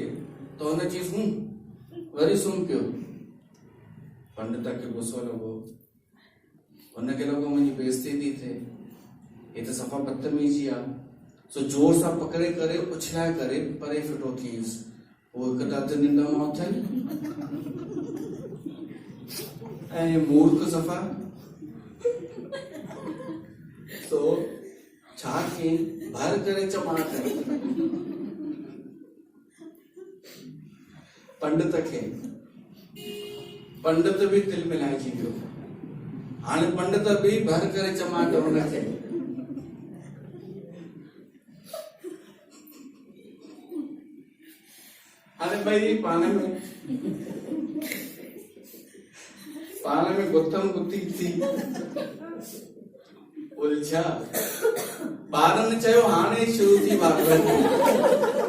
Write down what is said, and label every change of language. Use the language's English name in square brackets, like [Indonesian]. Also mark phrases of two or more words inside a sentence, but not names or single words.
[Sindhi] त हुन चयईंसि हूं, वरी सुम्ही पियो। पंडित खे गुस्सो लॻो, हुनखे लॻो मुंहिंजी बेइज्जती थी थिए, हे त सफ़ा बदतमीज़ी आहे। सो जोर सां पकड़े करे उछलाए करे परे फिटो थियसि। उहो हिकु अधु निंड मां उथियलु ऐं मूर्ख सफ़ा। तो छा कयईं, भर करे चमाट पंडित खे। पंडित बि दिलि मिलाइजी वियो। हाणे पंडित बि भर करे चमाट हुनखे। हाणे ॿई पाण में गुथम गुथी थी उलझा। ॿारनि चयो हाणे शुरू थी भागवत।